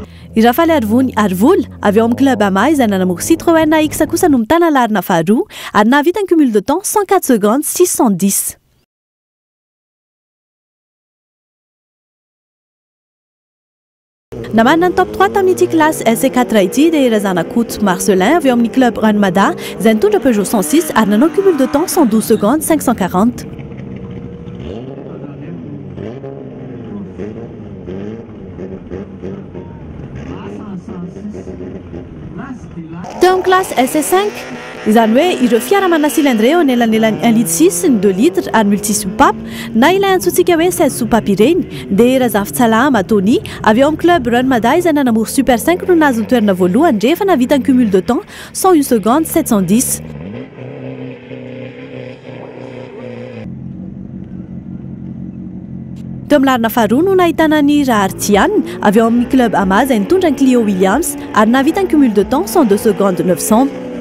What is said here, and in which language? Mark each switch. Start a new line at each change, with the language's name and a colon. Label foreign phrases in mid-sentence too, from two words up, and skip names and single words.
Malagasy: Irafaly Arvony Arvola avy eo amin'ny club ama izay nanamory Citroën X kosa no mitana larina faharoa ary nahavita ny
French: cumul de temps 104 secondes 610.
Malagasy: Namanana ny top 3 tamin'ity classe SC4 ity dia Razanakoto Marcelin avy eo amin'ny club Ranmada izay nitondra Peugeot 106 ary nanao
French: cumul de temps 112 secondes 540.
Malagasy: Teo amin'ny classe SC5 izany hoe ireo fiara mana cylindre eo anelanelan'ny 1 litre 6 ny 2 litre ary multisoupape na ilay antsointsika hoe 16 soupape ireny dia Razafitsalama Tony avy eo amin'ny club Ranmada izay nanamory Super 5 no nahazo ny toerana voalohany rehefa navita ny
French: cumul de temps 101 secondes 710.
Malagasy: Teo amin'ny larina faharoa no nahitana ny Rahartian avy eo amin'ny club ama izay nitondra ny Clio Williams ary nahavita ny
French: cumul de temps 102 secondes 900.